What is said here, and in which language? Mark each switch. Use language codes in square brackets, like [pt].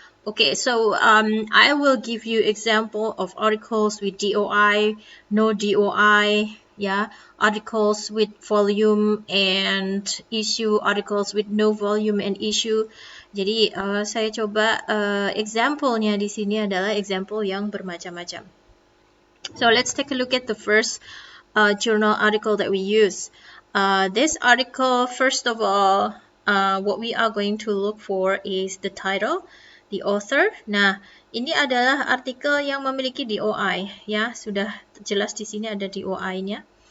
[en] Okay, so I will give you example of articles with DOI, no DOI, articles with volume and issue, articles with no volume and issue. [id] Jadi saya coba example-nya di sini adalah example yang bermacam-macam. [en] So let's take a look at the first journal article that we use. This article, first of all, what we are going to look for is the title, the author. [id] Nah, ini adalah artikel yang memiliki DOI, ya, sudah jelas di sini ada DOI-nya.